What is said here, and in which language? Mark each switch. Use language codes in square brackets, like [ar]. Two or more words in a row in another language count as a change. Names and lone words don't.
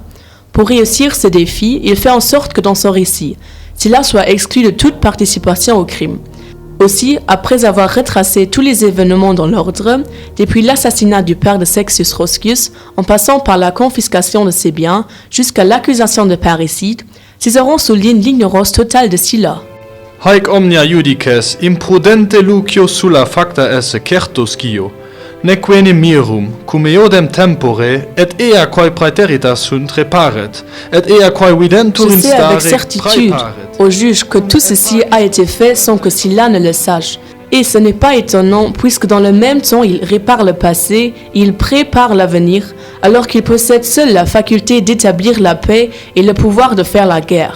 [fr] Pour réussir ce défi, il fait en sorte que dans son récit, Sylla soit exclu de toute participation au crime. Aussi, après avoir retracé tous les événements dans l'ordre, depuis l'assassinat du père de Sextus Roscius, en passant par la confiscation de ses biens, jusqu'à l'accusation de parricide, Cicéron souligne l'ignorance totale de Sylla. [la] Haec omnia judices imprudente Lucio sulla facta esse certo scio, neque enim mirum, cum eodem tempore, et ea quae praeteritas sunt reparet, et ea quae videntur [fr] Je sais avec [la] instare [fr] certitude [la] praeparet. [fr] au juge que tout ceci a été fait sans que Sylla ne le sache. Et ce n'est pas étonnant puisque dans le même temps il répare le passé, il prépare l'avenir, alors qu'il possède seul la faculté d'établir la paix et le pouvoir de faire la guerre.